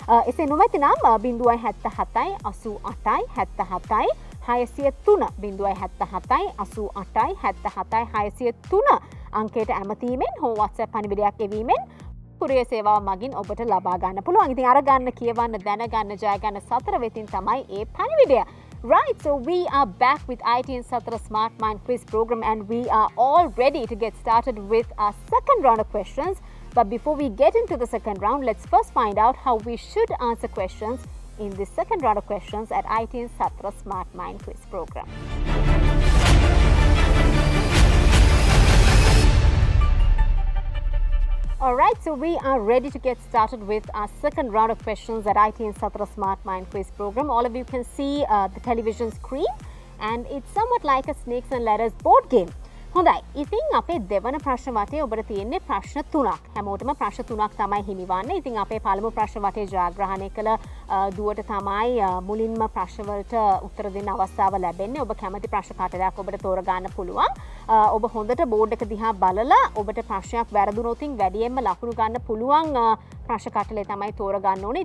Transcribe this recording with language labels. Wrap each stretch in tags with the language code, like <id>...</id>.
<si>එසේ නොමැතිනම් 077 88 77 603 077 88 77 603 අංකයට ඇමතීමෙන් හෝ WhatsApp පණිවිඩයක් එවීමෙන් කුරියර් සේවාව මගින් ඔබට ලබා ගන්න පුළුවන්. ඉතින් අර ගන්න කියවන්න දැනගන්න ජය ගන්න සතර වෙතින් තමයි ඒ පණිවිඩය.</si> <en>Right, so we are back with ITN Satra Smart Mind Quiz program and we are all ready to get started with our second round of questions. But before we get into the second round, let's first find out how we should answer questions in the second round of questions at ITN Satra Smart Mind Quiz program. Alright, so we are ready to get started with our second round of questions at ITN Satra Smart Mind Quiz program. All of you can see the television screen and it's somewhat like a snakes and ladders board game.</en> <si>හොඳයි. ඉතින් අපේ දෙවන ප්‍රශ්න වටේ ඔබට තියෙන්නේ ප්‍රශ්න 3ක්. හැමෝටම ප්‍රශ්න 3ක් තමයි හිමිවන්නේ. ඉතින් අපේ පළමු ප්‍රශ්න වටේ ජයග්‍රහණය කළ දුවට තමයි මුලින්ම ප්‍රශ්න වලට උත්තර දෙන්න අවස්ථාව ලැබෙන්නේ. ඔබ කැමති ප්‍රශ්න කටලයක් ඔබට තෝරගන්න පුළුවන්. ඔබ හොඳට බෝඩ් එක දිහා බලලා ඔබට ප්‍රශ්නයක් වැරදුනොත් වැඩියෙන්ම ලකුණු ගන්න පුළුවන් ප්‍රශ්න කටලේ තමයි තෝරගන්න ඕනේ.</si>